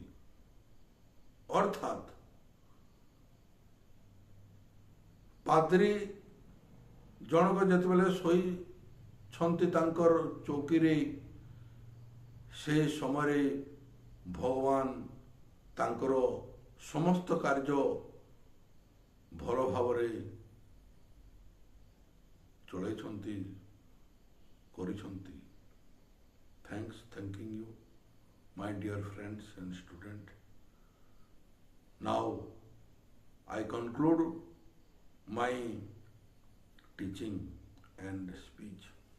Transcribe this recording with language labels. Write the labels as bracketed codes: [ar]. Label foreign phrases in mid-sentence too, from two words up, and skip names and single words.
[or] ଅର୍ଥାତ୍ ପାଦ୍ରୀ ଜଣକ ଯେତେବେଳେ ଶୋଇଛନ୍ତି ତାଙ୍କର ଚୌକିରେ, ସେ ସମୟରେ ଭଗବାନ ତାଙ୍କର ସମସ୍ତ କାର୍ଯ୍ୟ ଭଲ ଭାବରେ ଚଳାଇଛନ୍ତି, କରିଛନ୍ତି। [en] Thanking you, my dear friends and students. Now I conclude my teaching and speech.